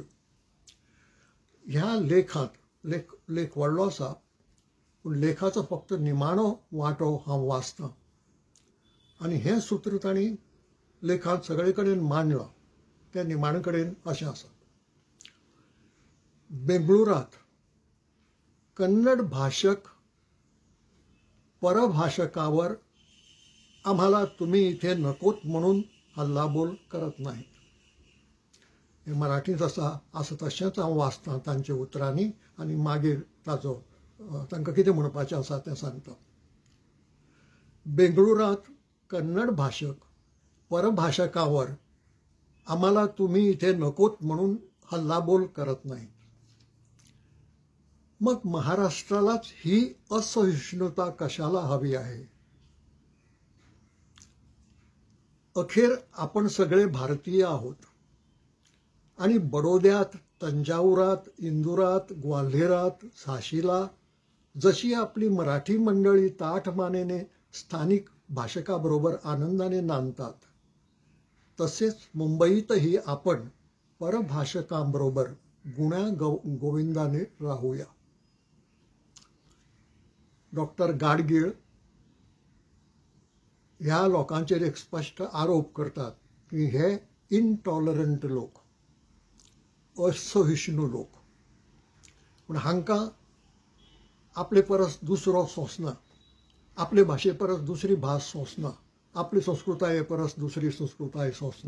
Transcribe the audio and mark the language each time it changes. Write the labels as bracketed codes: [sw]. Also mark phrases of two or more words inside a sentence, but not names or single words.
[kok] ह्या लेखांत लेख व्हडलो आसा, पूण लेखाचो फक्त निमाणो वांटो हांव वाचतां. आनी हें सूत्र तांणी लेखांत सगळे कडेन मांडलां. त्या निमाणे कडेन अशें आसा: [mr] बेंगळुरांत कन्नड भाषक परभाषकावर आम्हाला तुम्ही इथे नकोत म्हणून हल्लाबोल करत नाहीत. [kok] हे मराठीच आसा, असं तशेंच हांव वाचतां तांच्या उतरांनी आनी मागीर ताचो तांकां कितें म्हणपाचें आसा तें सांगता. [mr] बेंगळुरांत कन्नड भाषक परभाषकावर आम्हाला तुम्ही इथे नकोत म्हणून हल्लाबोल करत नाहीत. मग महाराष्ट्रालाच ही असहिष्णुता कशाला हवी आहे? अखेर आपण सगळे भारतीय आहोत आणि बडोद्यात, तंजावुरात, इंदुरात, ग्वाल्हेरात, झाशीला जशी आपली मराठी मंडळी ताठ मानेने स्थानिक भाषकाबरोबर आनंदाने नांदतात, तसेच मुंबईतही आपण परभाषकांबरोबर गुण्या गोविंदाने राहूया. [kok] डॉक्टर गाडगीळ ह्या लोकांचेर एक स्पष्ट आरोप करतात की हे इनटॉलरंट लोक, असहिष्णू लोक, पूण हांकां आपले परस दुसरो सोंसना, आपले भाशे परस दुसरी भास सोंसना, आपली संस्कृताये परस दुसरी संस्कृताय सोंसना.